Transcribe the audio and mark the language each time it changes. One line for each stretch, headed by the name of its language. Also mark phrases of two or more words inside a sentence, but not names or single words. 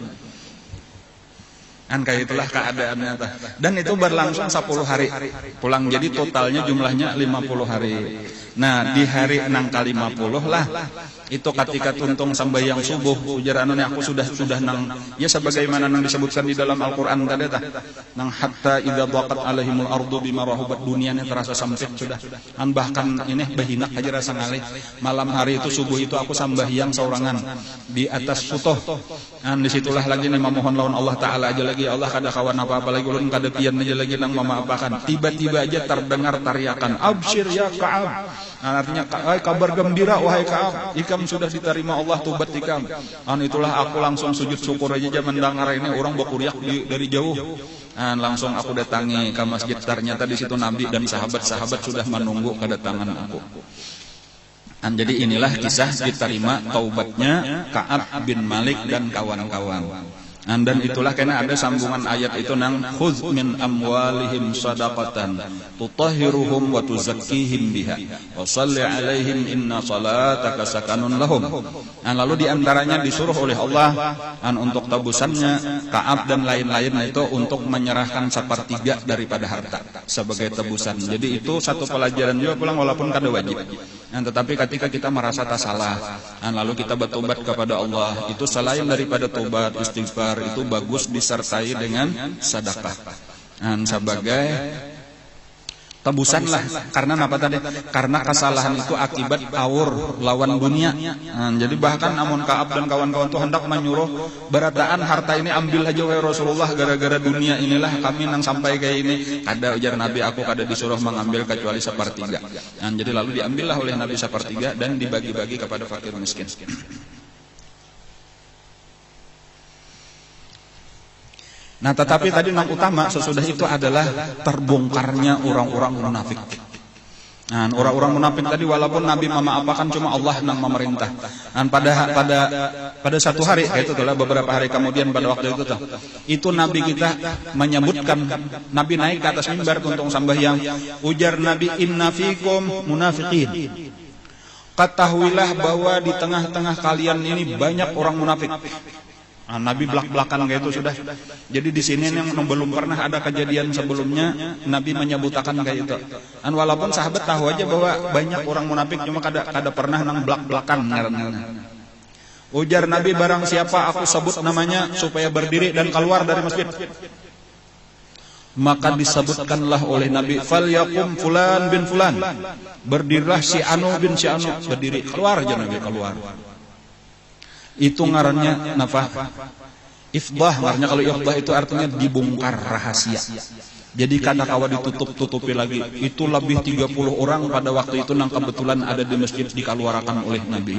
Indonesian: Kayak itulah keadaannya. Dan itu berlangsung 10 hari.
Banjar: Pulang jadi totalnya jumlahnya 50 hari. Nah, di hari nang ke-50 lah itu ketika tuntung sambayang subuh, ujar aku sudah nang ya sebagaimana nang disebutkan di dalam Al-Qur'an tadi tah.
Arabic: Nang حتى إذا ضاقت عليهم الأرض بما رحبت,
Banjar: dunianya terasa sempit sudah. Bahkan ini bahinak aja rasa ngalih. Malam hari itu subuh itu aku sambayang saurangan di atas sutoh. Disitulah lagi nih memohon lawan Allah Ta'ala aja lagi, ya Allah kada kawan apa-apa lagi, ulun kada pian aja lagi nang memaapakan. Tiba-tiba aja terdengar tariakan,
Arabic: أبشر يا كعب.
Banjar: Artinya kabar gembira wahai Ka'ab, ikam sudah diterima Allah tobat ikam.
Indonesian: Itulah aku langsung sujud syukur aja mendengar ini orang berkuriak dari jauh. Langsung aku datangi ke masjid, ternyata di situ Nabi dan sahabat-sahabat sudah menunggu kedatangan aku. Jadi inilah kisah diterima taubatnya Ka'ab bin Malik dan kawan-kawan. Dan itulah karena ada sambungan ayat itu nang
Arabic: خذ من أموالهم صدقة تطهرهم و تزكيهم بها و صل عليهم إن صلاتك سكن لهم.
Indonesian: Lalu diantaranya disuruh oleh Allah untuk tebusannya Ka'ab dan lain-lain itu untuk menyerahkan sepertiga daripada harta sebagai tebusan. Jadi itu satu pelajaran juga pulang walaupun kada wajib. Tetapi ketika kita merasa tak salah, lalu kita bertobat kepada Allah, itu selain daripada tobat istighfar, itu bagus disertai dengan sedekah sebagai tebusan lah. Karena apa tadi? Karena kesalahan itu akibat aur lawan dunia.
Banjar: Jadi bahkan namun Ka'ab dan kawan-kawan itu hendak menyuruh berataan harta ini ambil aja wahai Rasulullah, gara-gara dunia inilah kami nang sampai kayak ini. Kada, ujar Nabi, aku kada disuruh mengambil kecuali sepertiga.
Indonesian: Jadi lalu diambillah oleh Nabi sepertiga dan dibagi-bagi kepada fakir miskin. Nah, tetapi tadi yang utama sesudah itu adalah terbongkarnya orang-orang munafik. Orang-orang munafik tadi walaupun Nabi memaapakan, cuma Allah yang memerintah. Pada satu hari, itu adalah beberapa hari kemudian pada waktu itu Nabi kita menyebutkan, Nabi naik ke atas mimbar tuntung sambahyang, ujar Nabi,
Arabic: إن فيكم منافقين.
Indonesian: Ketahuilah bahwa di tengah-tengah kalian ini banyak orang munafik.
Banjar: Nabi belak-belakan kayak itu sudah. Jadi di sini yang belum pernah ada kejadian sebelumnya Nabi menyebutkan kayak itu.
Indonesian: Walaupun sahabat tahu aja bahwa banyak orang munafik, cuma kada pernah nang belak-belakan. Ujar Nabi, barang siapa aku sebut namanya supaya berdiri dan keluar dari masjid, maka disebutkanlah oleh Nabi,
Arabic: فليقم فلان بن فلان,
Indonesian: berdirilah si Anu bin si Anu, berdiri, keluar aja Nabi, keluar.
Banjar: Itu ngarannya nafah ifdah.
Indonesian: Ngarannya kalau ifdah itu artinya dibongkar rahasia. Jadi kada kawa ditutup-tutupi lagi. Itu lebih 30 orang pada waktu itu nang kebetulan ada di masjid dikeluarkan oleh Nabi.